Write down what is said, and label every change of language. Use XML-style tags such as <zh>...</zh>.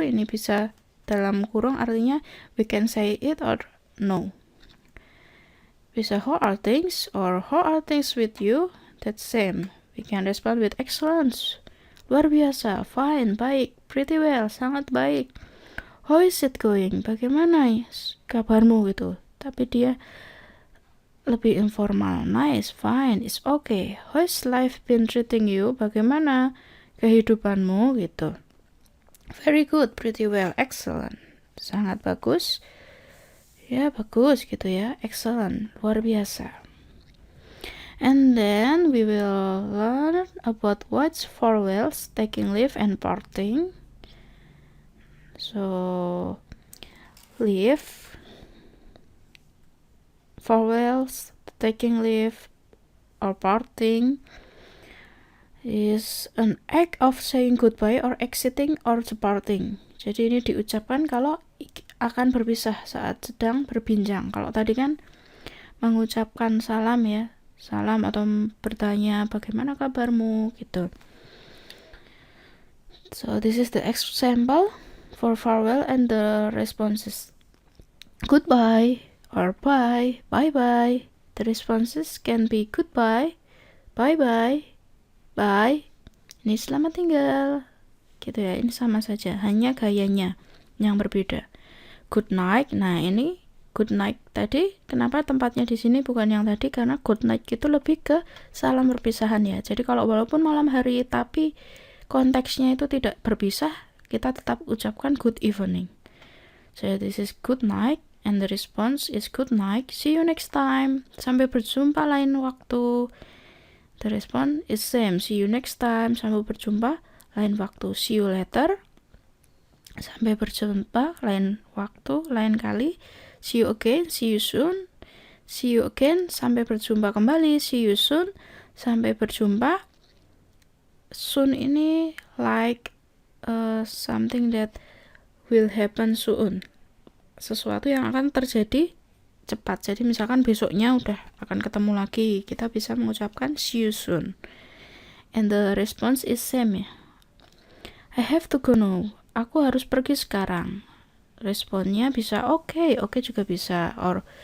<id>Ini bisa dalam kurung, artinya</id> <en>we can say it or no. Bisa how are things or how are things with you? That's same. We can respond with excellent. Luar biasa, fine, baik, pretty well, sangat baik. How is it going?</en> <id>Bagaimana kabarmu gitu. Tapi dia lebih informal.</id> <en>Nice, fine, it's okay. How's life been treating you?</en> <id>Bagaimana kehidupanmu gitu.</id> <en>Very good, pretty well, excellent.</en> <id>Sangat bagus. Ya, bagus gitu ya. Excellent, luar biasa.</id> <en>And then we will learn about what's farewells, taking leave, and parting. So, leave, farewells, taking leave, or parting is an act of saying goodbye or exiting or departing.</en> <id>Jadi ini diucapkan kalau akan berpisah saat sedang berbincang. Kalau tadi kan mengucapkan salam ya, salam atau bertanya bagaimana kabarmu gitu.</id> <en>So this is the example for farewell and the responses. Goodbye or bye, bye-bye. The responses can be goodbye, bye-bye, bye.</en> <id>Ini selamat tinggal. Gitu ya, ini sama saja, hanya gayanya yang berbeda. Good night, nah ini good night tadi, kenapa tempatnya di sini bukan yang tadi? Karena good night itu lebih ke salam perpisahan ya. Jadi kalau walaupun malam hari tapi konteksnya itu tidak berpisah, kita tetap ucapkan good evening.</id> <en>So this is good night and the response is good night. See you next time.</en> <id>Sampai berjumpa lain waktu.</id> <en>The response is same. See you next time.</en> <id>Sampai berjumpa lain waktu.</id> <en>See you later.</en> <id>Sampai berjumpa lain waktu, lain kali.</id> <en>See you again, see you soon. See you again,</en> <id>sampai berjumpa kembali.</id> <en>See you soon,</en> <id>sampai berjumpa.</id> <en>Soon ini like something that will happen soon.</en> <id>Sesuatu yang akan terjadi cepat. Jadi misalkan besoknya udah akan ketemu lagi, kita bisa mengucapkan see you soon.</id> <en>And the response is same ya. I have to go now.</en> <id>Aku harus pergi sekarang. Responnya bisa okay juga bisa, or</id>